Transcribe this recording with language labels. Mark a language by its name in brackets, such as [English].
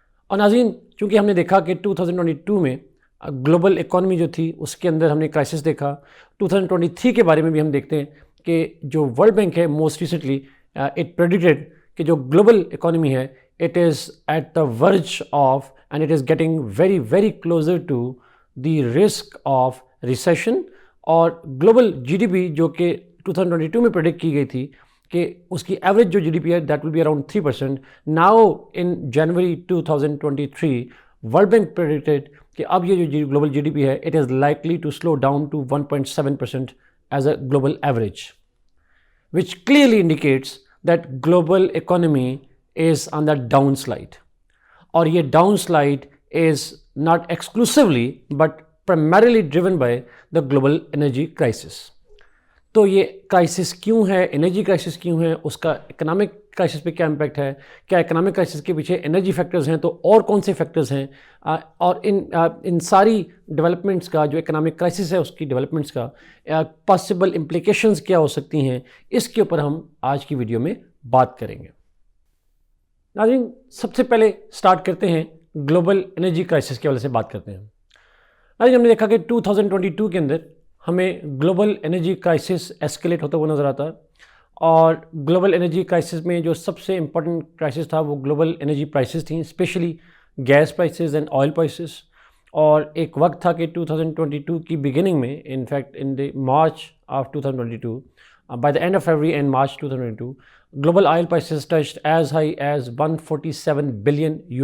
[Hindi] और नाज़रीन, चूँकि हमने देखा कि 2022 में ग्लोबल इकॉनमी जो थी उसके अंदर हमने क्राइसिस देखा, 2023 के बारे में भी हम देखते हैं कि जो वर्ल्ड बैंक है [English] most recently it predicted [Hindi] कि जो ग्लोबल इकॉनमी है [English] It is at the verge of and it is getting very very closer to the risk of recession. [Hindi] और global GDP जो कि 2022 में predict की गई थी कि उसकी average जो GDP है [English] that will be around 3%. Now in January 2023 World Bank predicted [Hindi] कि अब ये जो global GDP है [English] it is likely to slow down to 1.7% as a global average, which clearly indicates that global economy is on the downslide. और ये downslide is not exclusively but primarily driven by the global energy crisis. [Hindi] तो ये crisis क्यों है, energy crisis क्यों है, उसका economic crisis पे क्या इम्पैक्ट है, क्या इकोनॉमिक क्राइसिस के पीछे एनर्जी फैक्टर्स हैं तो और कौन से फैक्टर्स हैं, और इन सारी डेवलपमेंट्स का जो इकोनॉमिक क्राइसिस है उसकी डेवलपमेंट्स का पॉसिबल इम्प्लिकेशंस क्या हो सकती हैं, इसके ऊपर हम आज की वीडियो में बात करेंगे. नाज़रीन, सबसे पहले स्टार्ट करते हैं ग्लोबल एनर्जी क्राइसिस के हवाले से बात करते हैं. नाज़रीन, हमने देखा कि 2022 के अंदर हमें ग्लोबल एनर्जी क्राइसिस एस्केलेट होता हुआ नज़र आता है. और ग्लोबल एनर्जी क्राइसिस में जो सबसे इम्पोर्टेंट क्राइसिस था वो ग्लोबल एनर्जी प्राइसेस थी, [English] Specially gas prices and oil prices. [Hindi] और एक वक्त था कि 2022 की बिगिनिंग में, [English] In fact in the March of 2022, by the end of February and March 2022, global oil prices touched as high as $147 billion.